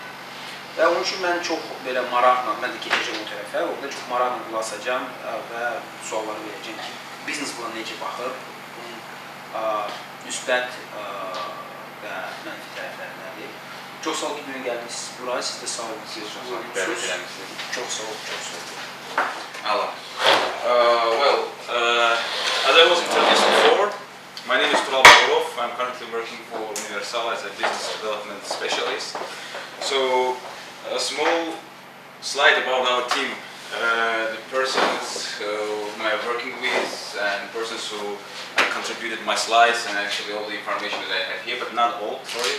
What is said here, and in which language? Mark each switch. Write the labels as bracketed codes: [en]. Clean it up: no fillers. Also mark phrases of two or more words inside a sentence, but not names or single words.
[az] Və onun üçün mən çox belə maraqla, mən də keçəcəm o tərəfə, orada çox maraqla qulaq asacağam və sualları verəcəm ki, biznes buna necə baxır, bunun müsbət və mənfi tərəfləri nədir. Çox sağ ol ki, bugün gəldiniz buraya, siz də sağ olun. Çox sağ olun, çox sağ olun. Allah. [en] As I was introduced before, my name is Tural Bağırov. I'm currently working for Universal as a business development specialist. So, a small slide about our team. The persons whom I am working with and persons who have contributed my slides and actually all the information that I have here, but not all, sorry.